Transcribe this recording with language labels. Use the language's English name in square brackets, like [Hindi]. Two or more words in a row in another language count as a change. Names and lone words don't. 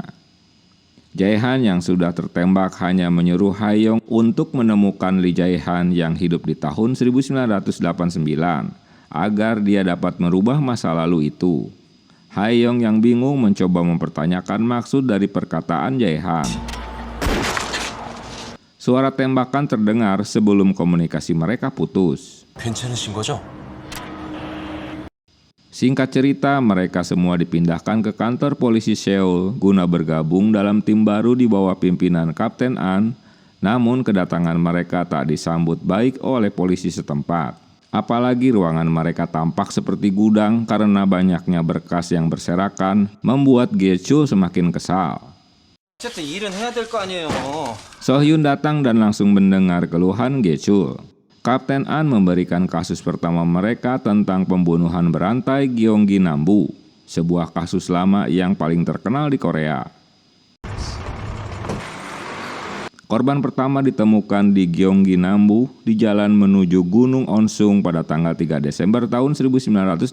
[Indonesian] Jae-han yang sudah tertembak hanya menyuruh Hae-yong untuk menemukan Lee Jae-han yang hidup di tahun 1989 agar dia dapat merubah masa lalu itu. Hae-yong yang bingung mencoba mempertanyakan maksud dari perkataan Jae-han. Suara tembakan terdengar sebelum komunikasi mereka putus. [Korean] 괜찮으신 거죠? [Indonesian] Singkat cerita, mereka semua dipindahkan ke kantor polisi Seoul guna bergabung dalam tim baru di bawah pimpinan Kapten An. Namun kedatangan mereka tak disambut baik oleh polisi setempat. Apalagi ruangan mereka tampak seperti gudang karena banyaknya berkas yang berserakan membuat Ge-chul semakin kesal. [Korean] 어쨌든 일은 해야 될 거 아니에요. [Indonesian] So-hyun datang dan langsung mendengar keluhan Ge-chul. Kapten An memberikan kasus pertama mereka tentang pembunuhan berantai Gyeonggi Nambu, sebuah kasus lama yang paling terkenal di Korea. Korban pertama ditemukan di Gyeonggi Nambu di jalan menuju Gunung Onsung pada tanggal 3 Desember tahun 1987.